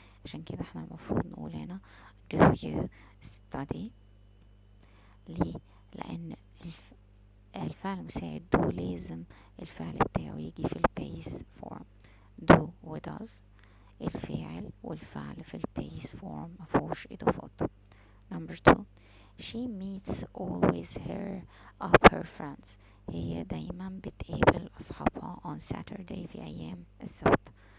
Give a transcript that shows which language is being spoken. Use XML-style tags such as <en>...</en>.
<ar>عشان كده احنا المفروض نقول هنا</ar> <en>do you study.</en> <ar>ليه؟ لان الفعل المساعد do لازم الفعل بتاعه يجي في البيس فورم. do و does الفاعل والفعل في البيس فورم مفهوش اضافات.</ar> <en>number 2 she meets always her friends.</en> <ar>هي دايما بتقابل أصحابها</ar> <en>on Saturday</en> <ar>في أيام السبت.</ar>